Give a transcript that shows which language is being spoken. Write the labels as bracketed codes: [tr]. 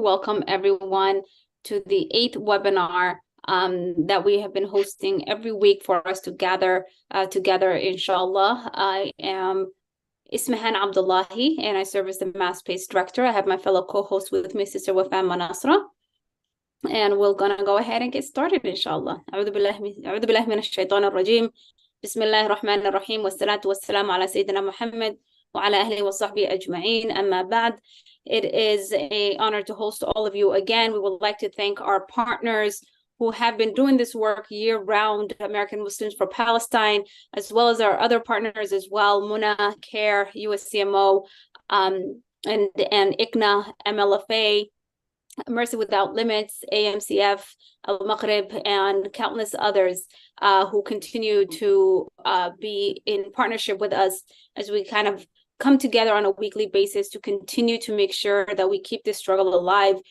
[en] Welcome everyone to the 8th webinar that we have been hosting every week for us to gather together, inshallah. I am Ismahan Abdullahi and I serve as the Mass-Paced Director. I have my fellow co-host with me, Sister Wafam Manasra. And we're gonna go ahead and get started, inshallah. [ar] أعوذ بالله من الشيطان الرجيم. بسم الله الرحمن الرحيم والصلاة والسلام على سيدنا محمد وعلى أهله وصحبه أجمعين. أما بعد. [en] It is an honor to host all of you again. We would like to thank our partners who have been doing this work year-round, American Muslims for Palestine, as well as our other partners as well, Muna, CARE, USCMO, and ICNA, MLFA, Mercy Without Limits, AMCF, Al-Maghrib, and countless others who continue to be in partnership with us as we kind of come together on a weekly basis to continue to make sure that we keep this struggle alive.